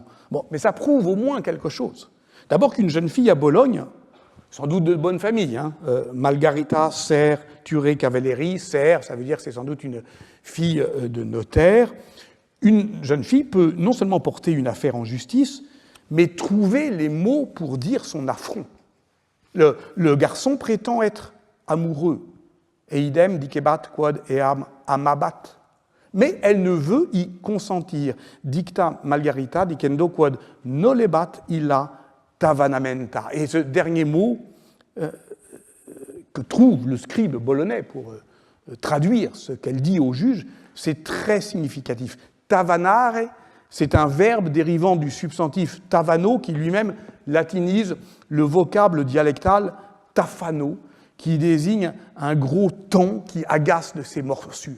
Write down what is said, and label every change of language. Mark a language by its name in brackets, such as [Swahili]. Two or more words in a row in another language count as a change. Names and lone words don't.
[French] Bon, mais ça prouve au moins quelque chose. D'abord qu'une jeune fille à Bologne, sans doute de bonne famille, Margarita Ser Ture Cavalleri, Ser, ça veut dire que c'est sans doute une fille de notaire, une jeune fille peut non seulement porter une affaire en justice, mais trouver les mots pour dire son affront. Le garçon prétend être amoureux, [Latin] et idem dicebat quod eam amabat. [French] Mais elle ne veut y consentir. [Latin] Dicta Margarita dicendo quod nolebat illa tavanamenta. [French] Et ce dernier mot que trouve le scribe bolonais pour traduire ce qu'elle dit au juge, c'est très significatif. Tavanare, c'est un verbe dérivant du substantif tavano qui lui-même latinise le vocable dialectal tafano, qui désigne un gros ton qui agace de ses morsures.